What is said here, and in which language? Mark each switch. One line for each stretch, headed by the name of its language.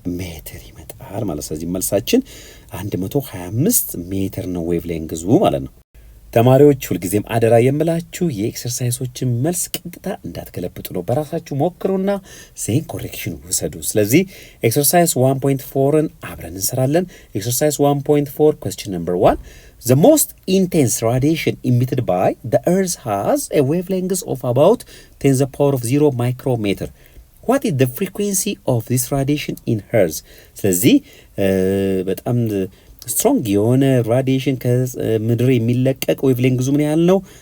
Amharic: ሜትር ይመጣል ማለት። ስለዚህ መልሳችን 125 ሜትር ነው ዌቭ ሌንግዙ ማለት ነው። ተማሪዎች ሁልጊዜም አደራ የምላችሁ የኤክሰርሳይሶችን መልስ ቀጥታ እንዳትገለብጡ ነው። በራሳችሁ ሞክሩና ዜን ኮሬክሽን ውሰዱ። ስለዚህ ኤክሰርሳይዝ 1.4ን አብረን እንሰራለን። ኤክሰርሳይዝ 1.4
English: question number 1 the most intense radiation emitted by the earth has a wavelength of about 10 the power of 0 micrometer. What is the frequency of this radiation in hertz?
Amharic: ስለዚህ በጣም ስትሮንግ የሆነ ራዲዬሽን ከምድር የሚለቀቅ ዌቭ ሌንግዙ ምን ያህል ነው?